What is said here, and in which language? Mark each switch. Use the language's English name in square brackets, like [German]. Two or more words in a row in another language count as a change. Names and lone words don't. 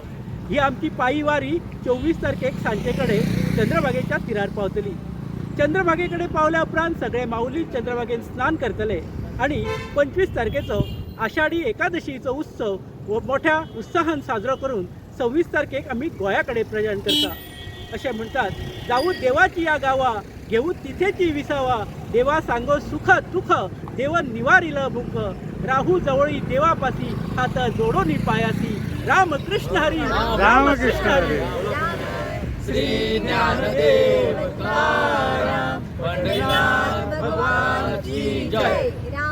[Konkani] ही आमची पायी वारी 24 तारखेक सांजे कडेन चंद्रभागेच्या तिरार पावतली. चंद्रभागे कडेन पावल्या उपरांत सगळे माऊली चंद्रभागेन स्नान करतले आणि 25 तारखेचो आषाढी एकादशीचो उत्सव व मोठ्या उत्साहान साजरो करून 26 तारखेक आमी गोंया प्रयाण करता. अशें म्हणटात, [Marathi] जावू देवाची या गावा, घेऊ तिथेची विसावा, देवा सांगो सुख दुःख, देव निवारिल भूक, राहू जवळी देवापासी, हात जोडोनी पायासी. रामकृष्ण हरी. रामकृष्ण हरी. श्री ज्ञानदेव तुकाराम पंढरीनाथ भगवान की जय.